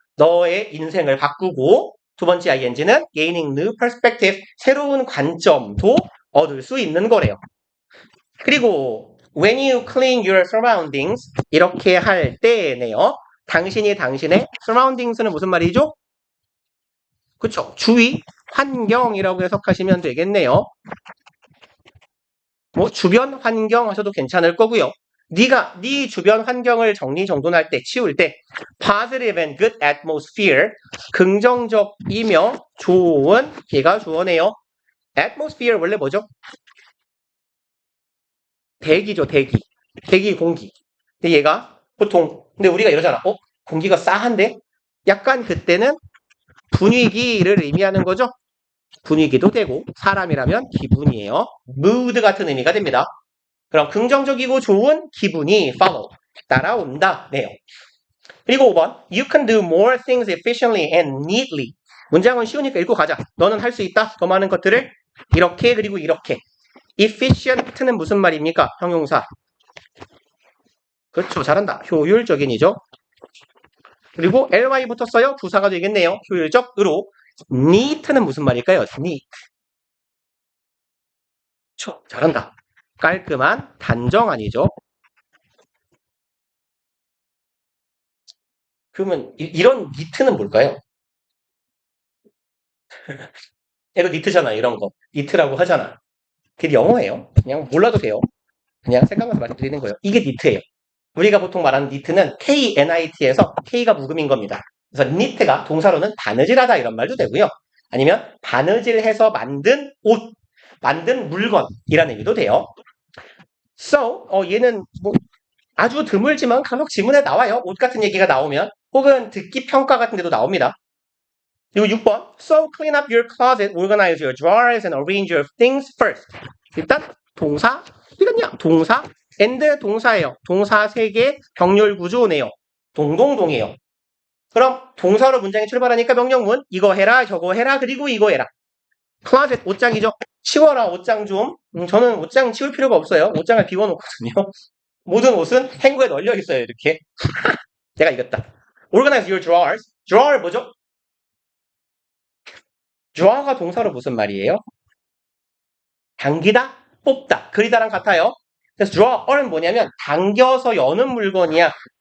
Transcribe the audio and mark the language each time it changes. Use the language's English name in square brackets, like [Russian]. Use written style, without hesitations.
[Korean] 너의 인생을 바꾸고 두 번째 ing는 [English] gaining new perspective. [Korean] 새로운 관점도 얻을 수 있는 거래요. 그리고 [English] when you clean your surroundings [Korean] 이렇게 할 때네요. 당신이 당신의 surroundings는 무슨 말이죠? 그쵸? 주위, 환경이라고 해석하시면 되겠네요. 뭐 주변 환경 하셔도 괜찮을 거고요. 네가 네 주변 환경을 정리정돈할 때, 치울 때 [English] positive and good atmosphere [Korean] 긍정적이며 좋은 걔가 주어네요. atmosphere 원래 뭐죠? 대기죠, 대기. 대기 공기. 근데 얘가 보통 근데 우리가 이러잖아. 공기가 싸한데? 약간 그때는 분위기를 의미하는 거죠. 분위기도 되고 사람이라면 기분이에요. mood 같은 의미가 됩니다. 그럼 긍정적이고 좋은 기분이 follow 따라온다 네요. 그리고 5번 [English] You can do more things efficiently and neatly. [Korean] 문장은 쉬우니까 읽고 가자. 너는 할 수 있다. 더 많은 것들을 이렇게 그리고 이렇게. efficient는 무슨 말입니까? 형용사. 그렇죠. 잘한다. 효율적인이죠. 그리고 ly 붙었어요. 부사가 되겠네요. 효율적으로. neat는 무슨 말일까요? [English] neat. [Korean] 그렇죠. 잘한다. 깔끔한 단정한이죠. 그러면 이런 니트는 뭘까요? 얘도 니트잖아. 이런 거. 니트라고 하잖아. 그게 영어예요. 그냥 몰라도 돼요. 그냥 생각나서 말씀드리는 거예요. 이게 니트예요. 우리가 보통 말하는 니트는 KNIT에서 K가 묵음인 겁니다. 그래서 니트가 동사로는 바느질하다 이런 말도 되고요. 아니면 바느질해서 만든 옷, 만든 물건이라는 의미도 돼요. So, 얘는 뭐 아주 드물지만 간혹 지문에 나와요. 옷 같은 얘기가 나오면. 혹은 듣기 평가 같은 데도 나옵니다. 그리고 6번. [English] So clean up your closet, organize your drawers, and arrange your things first. [Korean] 일단 동사, 이건요. 동사, and 동사예요. 동사 3개 병렬 구조네요. 동동동이에요. 그럼 동사로 문장이 출발하니까 명령문 이거 해라 저거 해라 그리고 이거 해라. 클로젯 옷장이죠. 치워라 옷장 좀. 저는 옷장 치울 필요가 없어요. 옷장을 비워놓거든요. 모든 옷은 행거에 널려 있어요. 이렇게. 내가 이겼다. [English] Organize your drawers. drawer [Korean] 뭐죠? draw가 동사로 무슨 말이에요? 당기다, 뽑다, 그리다랑 같아요. 그래서 draw은 뭐냐면 당겨서 여는 물건이야.